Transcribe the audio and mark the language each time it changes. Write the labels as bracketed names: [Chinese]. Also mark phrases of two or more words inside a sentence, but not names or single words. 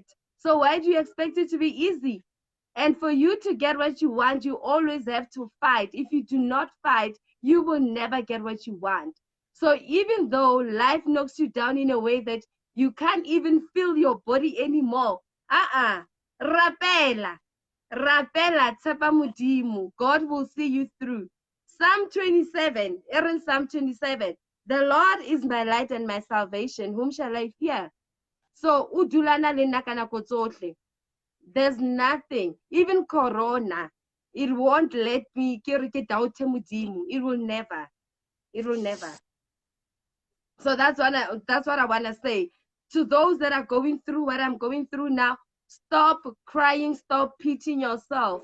[English] So why do you expect it to be easy? And for you to get what you want, you always have to fight. If you do not fight, you will never get what you want. So even though life knocks you down in a way that you can't even feel your body anymore, [Southern Sotho] rapela, rapela, tshepa Modimo. [English] God will see you through. Psalm 27, Psalm 27, the Lord is my light and my salvation. Whom shall I fear? So, [Southern Sotho] udulana le nna ka nako tsohle. [English] There's nothing, even Corona, it won't let me doubt Modimo. It will never. It will never. So that's what I want to say. To those that are going through what I'm going through now, stop crying, stop pitying yourself.